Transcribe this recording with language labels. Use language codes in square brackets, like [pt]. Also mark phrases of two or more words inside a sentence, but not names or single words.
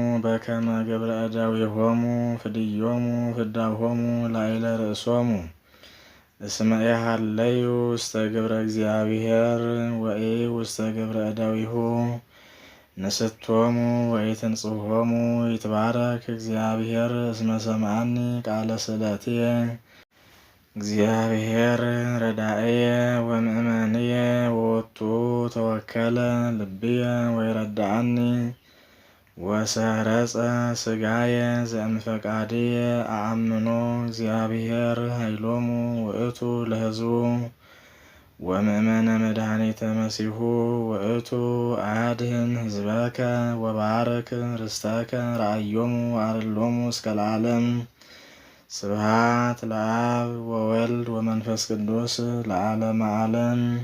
[gez] በከመ ግብረ እደዊሆሙ ፍድዮሙ ፍዳሆሙ ላዕለ ርእሶሙ እስመ ኢሃለዩ ውስተ ግብረ እግዚአብሔር ወኢ ውስተ ግብረ እደዊሁ ንስቶሙ ወኢትንጽሖሙ ይትባረክ እግዚአብሔር እስመ ሰምዓኒ ቃለ ስእለትየ እግዚአብሔር ረዳእየ ወምእመንየ ወወቱ ተወከለ ልብየ ወይረዳአኒ ወሰረጸ ስጋየ ዘእምፈቃድየ አአምኖ እግዚአብሔር ኃይሎሙ ውእቱ ለሕዝቡ ወምእመነ መድኃኒተ መሲሑ ውእቱ አድህን ሕዝበከ ወባርክ ርስተከ ረአዮሙ አርሎሙ እስከ ለዓለም። ስብሐት ለአብ ወወልድ ወመንፈስ ቅዱስ ለዓለመ ዓለም።